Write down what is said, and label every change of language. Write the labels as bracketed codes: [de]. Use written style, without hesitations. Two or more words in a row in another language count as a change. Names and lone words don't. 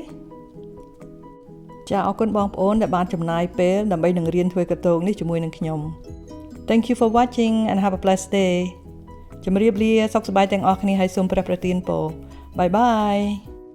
[km] ចាអរគុណបងប្អូនដែលបានចំណាយពេលដើម្បីនឹងរៀនធ្វើកតងនេះជាមួយនឹងខ្ញុំ [en] Thank you for watching and have a blessed day. [km] ជម្រាបលាសុខសប្បាយទាំងអស់គ្នាហើយសូមព្រះប្រទានពរ [en] Bye bye.